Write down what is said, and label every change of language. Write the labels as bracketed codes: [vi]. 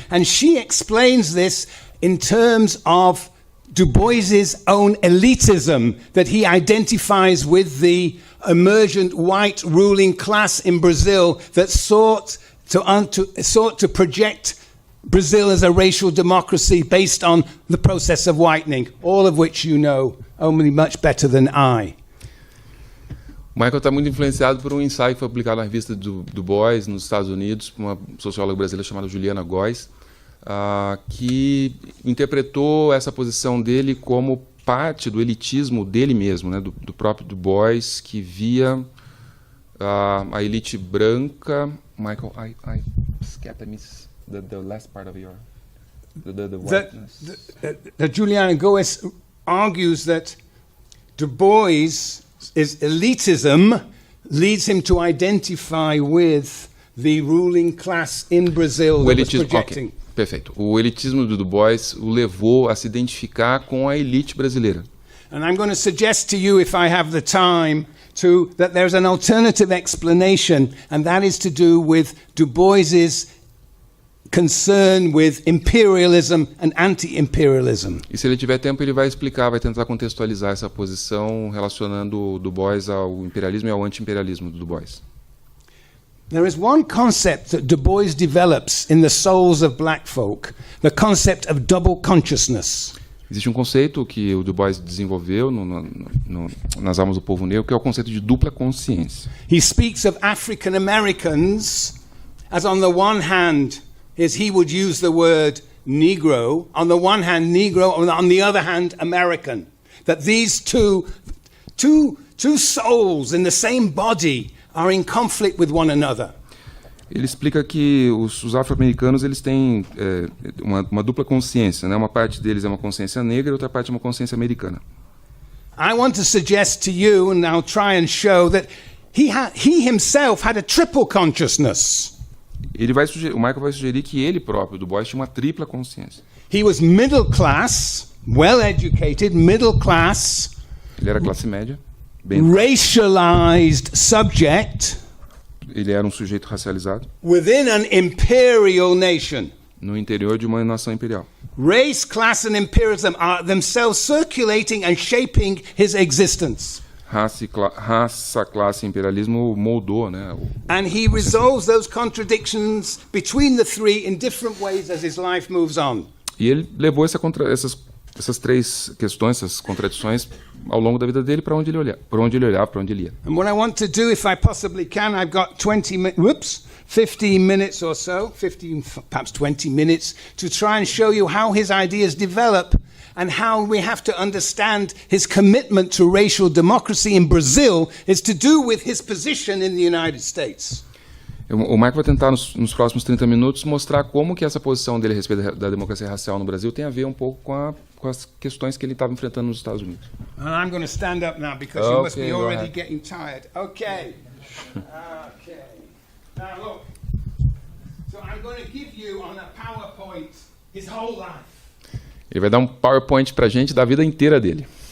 [en] And she explains this in terms of Du Bois's own elitism, that he identifies with the emergent white ruling class in Brazil that sought to project Brazil as a racial democracy based on the process of whitening, all of which you know only much better than I. [pt] Michael está muito influenciado por um ensaio que foi publicado na revista Du Bois, nos Estados Unidos, por uma socióloga brasileira chamada Juliana Gois, que interpretou essa posição dele como parte do elitismo dele mesmo, né, do próprio Du Bois, que via a elite branca. [en] Michael, I skipped the last part of your the whiteness. The Juliana Goes argues that Du Bois' elitism leads him to identify with the ruling class in Brazil [pt] O [en] that was [pt] elitismo, [en] projecting. [pt] ok, perfeito. O elitismo do Du Bois o levou a se identificar com a elite brasileira. [en] And I'm going to suggest to you, if I have the time, that there's an alternative explanation, and that is to do with Du Bois's concern with imperialism and anti-imperialism. [pt] E se ele tiver tempo, ele vai explicar, vai tentar contextualizar essa posição relacionando o Du Bois ao imperialismo e ao anti-imperialismo do Du Bois. [en] There is one concept that Du Bois develops in the souls of black folk, the concept of double consciousness. [pt] Existe um conceito que o Du Bois desenvolveu nas almas do povo negro, que é o conceito de dupla consciência. [en] He speaks of African Americans as, on the one hand, he would use the word Negro, on the one hand Negro, on the other hand American. That these two souls in the same body are in conflict with one another. [pt] Ele explica que os afro-americanos eles têm uma dupla consciência, né? Uma parte deles é uma consciência negra e outra parte é uma consciência americana. [en] I want to suggest to you, and I'll try and show that he himself had a triple consciousness. [pt] O Michael vai sugerir que ele próprio, Du Bois, tinha uma tripla consciência. [en] He was middle class, well educated, middle class. [pt] Ele era classe média, [en] racialized subject. [pt] Ele era um sujeito racializado. [en] Within an imperial nation. [pt] No interior de uma nação imperial. [en] Race, class and imperialism are themselves circulating and shaping his existence. [pt] Raça, classe e imperialismo moldou, né? [en] And he resolves those contradictions between the three in different ways as his life moves on. [pt] E ele levou essas três questões, essas contradições ao longo da vida dele para onde ele olhava, para onde ele ia. [en] And what I want to do, if I possibly can, I've got 15 minutes or so, 15, perhaps 20 minutes, to try and show you how his ideas develop and how we have to understand his commitment to racial democracy in Brazil is to do with his position in the United States. [pt] O Michael vai tentar, nos próximos 30 minutos, mostrar como que essa posição dele a respeito da democracia racial no Brasil tem a ver um pouco com as questões que ele estava enfrentando nos Estados Unidos. [en] And I'm going to stand up now because you must be already getting tired. Okay. Okay. Now look. So I'm going to give you on a PowerPoint his whole life. [pt] Ele vai dar um PowerPoint pra gente da vida inteira dele.